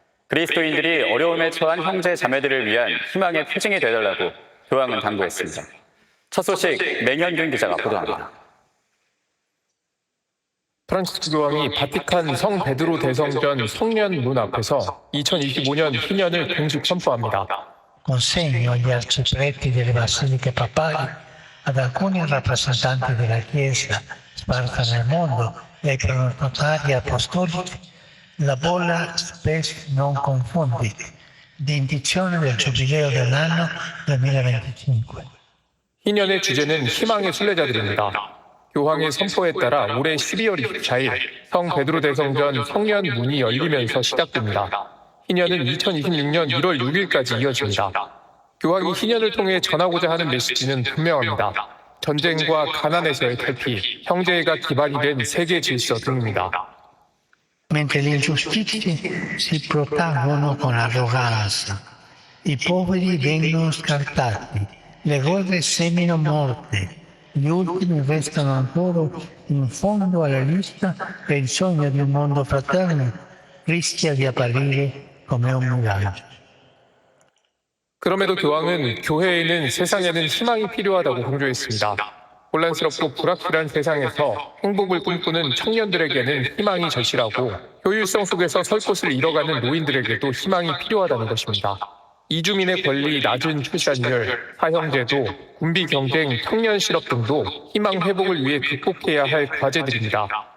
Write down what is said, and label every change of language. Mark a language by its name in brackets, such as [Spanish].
[Korean] 그리스도인들이 어려움에 처한 형제 자매들을 위한 희망의 표징이 되달라고 교황은 당부했습니다. 첫 소식 맹현균 기자가 보도합니다. 프란치스코 교황이 바티칸 성 베드로 대성전 성년 문 앞에서 2025년 신년을 공식 선포합니다. [Italian] Consegno gli arcipreti delle basiliche papali ad alcuni rappresentanti della Chiesa sparsa nel mondo e ai pronotari apostolici la bolla Spes non confunditi di indizione del giubileo dell'anno 2025. [Korean] 신년의 주제는 희망의 순례자들입니다. 교황의 선포에 따라 올해 12월 24일 성 베드로 대성전 성년 문이 열리면서 시작됩니다. 희년은 2026년 1월 6일까지 이어집니다. 교황이 희년을 통해 전하고자 하는 메시지는 분명합니다. 전쟁과 가난에서의 탈피, 형제애가 기반이 된 세계 질서 등입니다. [Italian] Mentre le ingiustizie si protraggono con arroganza, i poveri vengono scartati, le guerre seminano morte. Gli ultimi restano ancora in fondo alla lista e il sogno di un mondo fraterno rischia di apparire come un miraggio. [Korean] 그럼에도 교황은 교회에는 세상에는 희망이 필요하다고 강조했습니다. 혼란스럽고 불확실한 세상에서 행복을 꿈꾸는 청년들에게는 희망이 절실하고 효율성 속에서 설 곳을 잃어가는 노인들에게도 희망이 필요하다는 것입니다. 이주민의 권리, 낮은 출산율, 사형제도, 군비 경쟁, 청년 실업 등도 희망 회복을 위해 극복해야 할 과제들입니다.